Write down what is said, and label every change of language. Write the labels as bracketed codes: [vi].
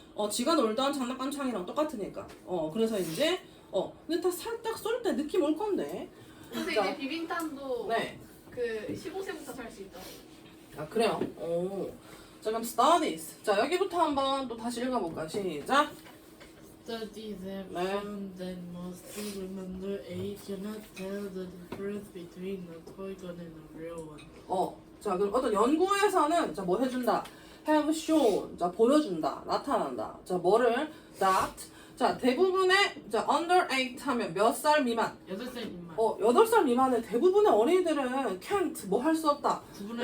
[ko] 지가 놀던 장난감 총이랑 똑같으니까. 그래서 이제 근데 다 살짝 쏠 때 느낌 올 건데. 근데 자, 이제 비빔탕도 네. 그 15세부터 살 수 있다. 아, 그래요? 자, 그럼 studies. 자, 여기부터 한번 또 다시 읽어볼까? 시작. [en] Studies have [ko] 네. [en] shown that most children under 8 cannot tell the difference between a toy gun and a real one. [ko] 자, 그럼 어떤 연구에서는 자, 뭐 해준다? have shown. 자, 보여준다. 나타난다. 자, 뭐를? that. 자, 대부분의 자, under 8 하면 몇 살 미만? 8살 미만. 8살 미만의 대부분의 어린이들은 can't 뭐 할 수 없다. 구분할